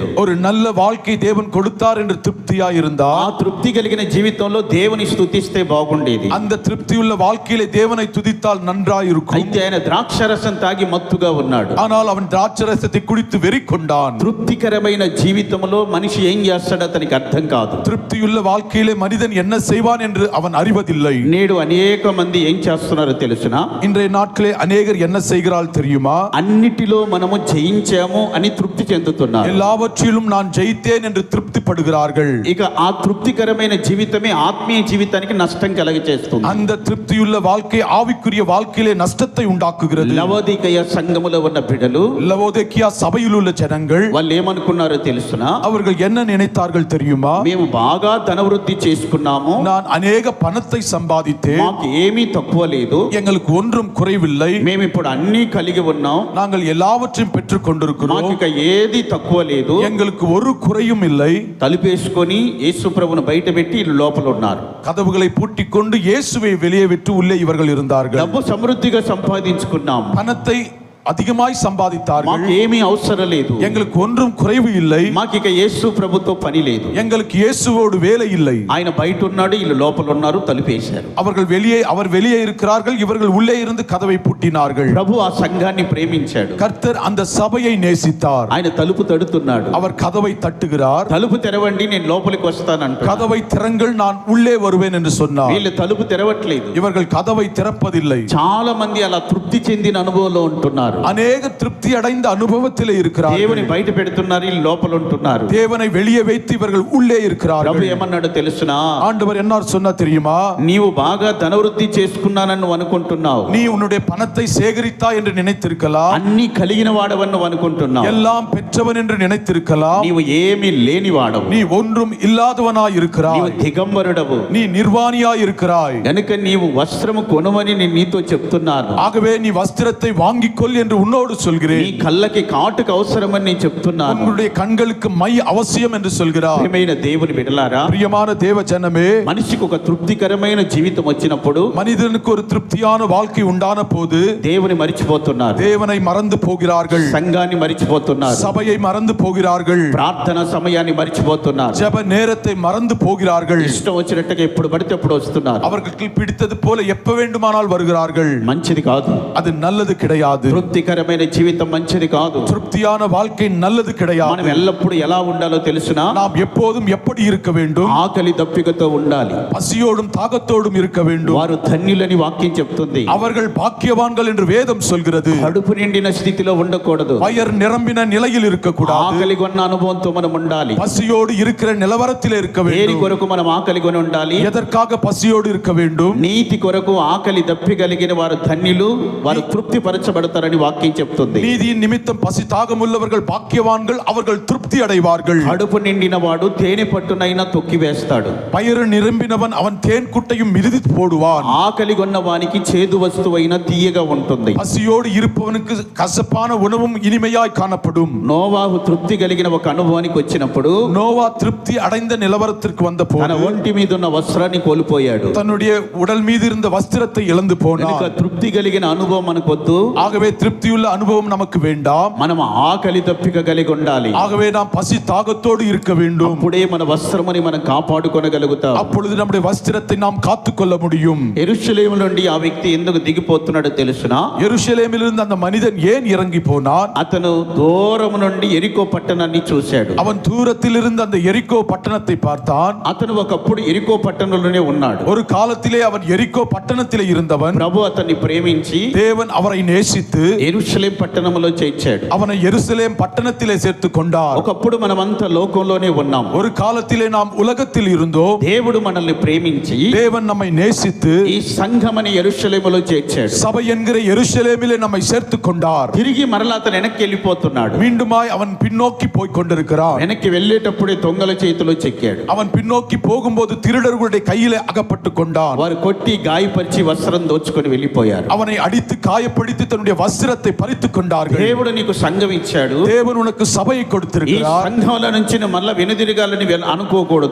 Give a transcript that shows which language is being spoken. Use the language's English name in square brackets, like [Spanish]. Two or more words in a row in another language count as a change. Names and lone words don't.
[Tamil] ஒரு நல்ல வாழ்க்கை தேவன் கொடுத்தார் என்று திருப்தியா ఆ இருந்தார். [Telugu] తృప్తి కలిగిన జీవితంలో దేవుని స్తుతిస్తే బాగుండేది. [Tamil] அந்த திருப்தியுள்ள வாழ்க்கையிலே தேவனை துதித்தால் நன்றாய் இருக்கும். [Telugu] అయితే ఆయన ద్రాక్షరసం తాగి మత్తుగా ఉన్నాడు. [Tamil] ஆனால் அவன் திராட்சை ரசத்தை குடித்து வெறி கொண்டான். [Telugu] తృప్తికరమైన జీవితంలో మనిషి ఏం చేస్తాడో అతనికి అర్థం కాదు. [Tamil] திருப்தியுள்ள வாழ்க்கையிலே மனிதன் என்ன செய்வான் என்று அவன் அறிவதில்லை. [Telugu] నేడు అనేక మంది ఏం చేస్తున్నారో తెలుసునా? [Tamil] இன்றைய நாட்களே அநேகர் என்ன செய்கிறாள் தெரியுமா? [Telugu] అన్నిటిలో మనము జయించాము అని తృప్తి చెందుతున్నారు. [Tamil] எல்லாவற்றிலும் நான் ஜெயித்தேன் என்று திருப்திப்படுகிறார்கள். [Telugu] ఇక ఆ తృప్తికరమైన జీవితమే ఆత్మీయ జీవితానికి నష్టం కలగచేస్తుంది. [Tamil] அந்த திருப்தியுள்ள வாழ்க்கை ஆவிக்குரிய வாழ்க்கையிலே நஷ்டத்தை உண்டாக்குகிறது. [Telugu] లవోదికయ సంఘములో ఉన్న బిడ్డలు [Tamil] லவோதிக்கேயா சபையில் உள்ள ஜனங்கள் [Telugu] వాళ్ళు ఏమనుకున్నారో తెలుసునా? [Tamil] அவர்கள் என்ன நினைத்தார்கள் தெரியுமா? [Telugu] మేము బాగా ధనవృద్ధి చేసుకున్నాము, [Tamil] நான் அநேக பணத்தை சம்பாதித்தேன், [Telugu] మాకు ఏమీ తక్కువ లేదు, [Tamil] எங்களுக்கு ஒன்றும் குறைவில்லை, [Telugu] మేము ఇప్పుడు అన్ని కలిగి ఉన్నాం, [Tamil] நாங்கள் எல்லாவற்றையும் பெற்றுக் [Telugu] మాకు [Tamil] கொண்டிருக்கிறோம், [Telugu] ఇక ఏది తక్కువ లేదు. [Tamil] எங்களுக்கு ஒரு குறையும் இல்லை. [Telugu] తలుపేసుకొని యేసు ప్రభువును బయట పెట్టి వీళ్ళు లోపల ఉన్నారు. [Tamil] கதவுகளை பூட்டிக் கொண்டு இயேசுவை வெளியே விட்டு உள்ளே இவர்கள் இருந்தார்கள். [Telugu] డబ్బు సమృద్ధిగా సంపాదించుకున్నాం, [Tamil] பணத்தை அதிகமாய் சம்பாதித்தார்கள். [Telugu] మాకు ఏమీ అవసరం లేదు, [Tamil] எங்களுக்கு ஒன்றும் குறைவு இல்லை, [Telugu] మాకు ఇక యేసు ప్రభుతో పని లేదు. [Tamil] எங்களுக்கு இயேசுவோடு வேலை இல்லை. [Telugu] ఆయన బయట ఉన్నాడు, వీళ్ళు లోపల ఉన్నారు, తలుపేశారు. [Tamil] அவர் வெளியே இருக்கிறார்கள், இவர்கள் உள்ளே இருந்து கதவை பூட்டினார்கள். [Telugu] ప్రభు ఆ సంఘాన్ని ప్రేమించాడు. [Tamil] கர்த்தர் அந்த சபையை நேசித்தார். [Telugu] ఆయన తలుపు తడుతున్నాడు. [Tamil] அவர் கதவை தட்டுகிறார். [Telugu] తలుపు తెరవండి, నేను లోపలికి వస్తానంట. [Tamil] கதவை திறங்கள், நான் உள்ளே வருவேன் என்று சொன்னார். [Telugu] వీళ్ళు తలుపు తెరవట్లేదు. [Tamil] இவர்கள் கதவை திறப்பதில்லை. [Telugu] చాలా మంది అలా తృప్తి చెందిన అనుభవంలో ఉంటున్నారు. [Tamil] அநேக திருப்தி அடைந்த அனுபவத்திலே இருக்கிறார்கள். [Telugu] దేవుని బయట పెడుతున్నారు, వీళ్ళు లోపల ఉంటున్నారు. [Tamil] தேவனை வெளியே வைத்து இவர்கள் உள்ளே [Telugu] ప్రభు [Tamil] இருக்கிறார்கள். [Telugu] ఏమన్నాడు తెలుసునా? [Tamil] ஆண்டவர் என்ன சொன்னா தெரியுமா? [Telugu] నీవు బాగా ధనవృద్ధి చేసుకున్నానని నువ్వు అనుకుంటున్నావు, [Tamil] நீ உன்னுடைய பணத்தை சேகரித்தா என்று நினைத்திருக்கலாம், [Telugu] అన్ని కలిగిన వాడవని నువ్వు అనుకుంటున్నావు, [Tamil] எல்லாம் பெற்றவன் என்று நினைத்திருக்கலாம், [Telugu] నీవు ఏమీ లేని వాడవు, [Tamil] நீ ஒன்றும் இல்லாதவனாய் [Telugu] నీవు [Tamil] இருக்கிறாய், [Telugu] దిగంబరుడవు. [Tamil] நீ நிர்வாணியாய் இருக்கிறாய். [Telugu] గనుక నీవు వస్త్రము కొనుమని నేను నీతో చెప్తున్నాను. [Tamil] ஆகவே நீ வஸ்திரத்தை வாங்கிக்கொள் என்று உன்னோடு [Telugu] నీ [Tamil] சொல்கிறேன். [Telugu] కళ్ళకి కాటుకు అవసరమని నేను చెప్తున్నాను. [Tamil] உன்னுடைய கண்களுக்கு மை அவசியம் என்று சொல்கிறார். [Telugu] ప్రియమైన దేవుని బిడ్డలారా, [Tamil] பிரியமான தேவ ஜனமே, [Telugu] మనిషికి ఒక తృప్తికరమైన జీవితం వచ్చినప్పుడు [Tamil] மனிதனுக்கு ஒரு திருப்தியான வாழ்க்கை உண்டான போது [Telugu] దేవుని మరిచిపోతున్నారు, [Tamil] தேவனை மறந்து போகிறார்கள், [Telugu] సంఘాన్ని మరిచిపోతున్నారు, [Tamil] சபையை மறந்து போகிறார்கள், [Telugu] ప్రార్థన సమయాన్ని మరిచిపోతున్నారు, [Tamil] ஜெப நேரத்தை மறந்து போகிறார்கள், [Telugu] ఇష్టం వచ్చినట్టుగా ఎప్పుడు పడితే అప్పుడు వస్తున్నారు. [Tamil] அவர்களுக்கு பிடித்தது போல எப்ப வேண்டுமானால் வருகிறார்கள். [Telugu] మంచిది కాదు. [Tamil] அது நல்லது கிடையாது. [Telugu] తృప్తికరమైన జీవితం మంచిది కాదు. [Tamil] திருப்தியான வாழ்க்கை நல்லது [Telugu] మనం [Tamil] கிடையாது. [Telugu] ఎల్లప్పుడూ ఎలా ఉండాలో తెలుసునా? [Tamil] நாம் எப்போதும் எப்படி இருக்க வேண்டும்? [Telugu] ఆకలి దప్పికతో ఉండాలి. [Tamil] பசியோடும் தாகத்தோடும் இருக்க வேண்டும். [Telugu] వారు ధన్యులని వాక్యం చెప్తుంది. [Tamil] அவர்கள் பாக்கியவான்கள் என்று வேதம் சொல்கிறது. [Telugu] కడుపు నిండిన స్థితిలో ఉండకూడదు. [Tamil] வயர் நிரம்பின நிலையில் இருக்கக்கூடாது. [Telugu] ఆకలి కొన్న అనుభవంతో మనం ఉండాలి. [Tamil] பசியோடு இருக்கிற நிலவரத்தில் இருக்க [Telugu] దేని [Tamil] வேண்டும். [Telugu] కొరకు మనం ఆకలి కొని ఉండాలి? [Tamil] எதற்காக பசியோடு இருக்க வேண்டும்? [Telugu] నీతి కొరకు ఆకలి దప్పిగలిగిన వారు ధన్యులు, వారు తృప్తి పరచబడతారని వాక్యం చెప్తుంది. [Tamil] நீதியின் நிமித்தம் பசி தாகமுள்ளவர்கள் பாக்கியவான்கள், அவர்கள் திருப்தி அடைவார்கள். [Telugu] కడుపు నిండిన వాడు తేనె పట్టునైనా తొక్కి వేస్తాడు. [Tamil] வயிறு நிரம்பினவன் அவன் தேன் குட்டையும் மிதித்து போடுவான். [Telugu] ఆకలి కొన్న వానికి చేదు వస్తువైన తీయగా ఉంటుంది. [Tamil] பசியோடு இருப்பவனுக்கு கசப்பான உணவும் இனிமையாய் காணப்படும். [Telugu] నోవాహు తృప్తి కలిగిన ఒక అనుభవానికి వచ్చినప్పుడు [Tamil] நோவா திருப்தி அடைந்த நிலவரத்திற்கு வந்த [Telugu] తన [Tamil] போது [Telugu] ఒంటి మీద ఉన్న వస్త్రాన్ని కోల్పోయాడు. [Tamil] தன்னுடைய உடல் மீது இருந்த வஸ்திரத்தை இழந்து [Telugu] కనుక [Tamil] போனான். [Telugu] తృప్తి కలిగిన అనుభవం మనకు వద్దు. [Tamil] ஆகவே திருப்தியுள்ள அனுபவம் நமக்கு வேண்டாம். [Telugu] మనం ఆకలి దప్పిక కలిగి ఉండాలి. [Tamil] ஆகவே நாம் பசி தாகத்தோடு இருக்க வேண்டும். [Telugu] అప్పుడే మన వస్త్రముని మనం కాపాడుకొనగలుగుతాం. [Tamil] அப்பொழுது நம்முடைய வஸ்திரத்தை நாம் காத்துக்கொள்ள முடியும். [Telugu] యెరూషలేము నుండి ఆ వ్యక్తి ఎందుకు దిగిపోతున్నాడో తెలుసునా? [Tamil] எருசலேமிலிருந்து அந்த மனிதன் ஏன் இறங்கி போனான்? [Telugu] అతను దూరం నుండి ఎరికో పట్టణాన్ని చూశాడు. [Tamil] அவன் தூரத்தில் இருந்து அந்த எரிகோ பட்டணத்தை பார்த்தான். [Telugu] అతను ఒకప్పుడు ఎరికో పట్టణంలోనే ఉన్నాడు. [Tamil] ஒரு காலத்திலே அவன் எரிகோ பட்டணத்திலே இருந்தவன். [Telugu] ప్రభు అతన్ని ప్రేమించి [Tamil] தேவன் அவரை நேசித்து [Telugu] యెరూషలేం పట్టణంలో చేర్చాడు. [Tamil] அவனை எருசலேம் பட்டணத்திலே சேர்த்து கொண்டார். [Telugu] ఒకప్పుడు మనమంతా లోకంలోనే ఉన్నాం. [Tamil] ஒரு காலத்திலே நாம் உலகத்தில் இருந்தோம். [Telugu] దేవుడు మనల్ని ప్రేమించి [Tamil] தேவன் நம்மை நேசித்து [Telugu] ఈ సంఘమని యెరూషలేములో చేర్చాడు. [Tamil] சபை என்கிற எருசலேமிலே நம்மை சேர்த்து கொண்டார். [Telugu] తిరిగి మరలా అతను వెనక్కి వెళ్ళిపోతున్నాడు. [Tamil] மீண்டுமாய் அவன் பின்னோக்கி போய் கொண்டிருக்கிறான். [Telugu] వెనక్కి వెళ్ళేటప్పుడే దొంగల చేతిలో చెక్కాడు. [Tamil] அவன் பின்னோக்கி போகும்போது திருடர்களுடைய கையிலே அகப்பட்டு கொண்டான். [Telugu] వారు కొట్టి గాయపరిచి వస్త్రం దోచుకొని వెళ్ళిపోయారు. [Tamil] அவனை அடித்து காயப்படுத்தி தன்னுடைய வஸ்திரத்தை பறித்துக் கொண்டார்கள். [Telugu] దేవుడు నీకు సంఘం ఇచ్చాడు. [Tamil] தேவன் உனக்கு சபையை [Telugu] ఈ [Tamil] கொடுத்திருக்கிறார். [Telugu] సంఘంలో నుంచి నువ్వు మళ్ళా వెనుదిరగాలని అనుకోకూడదు.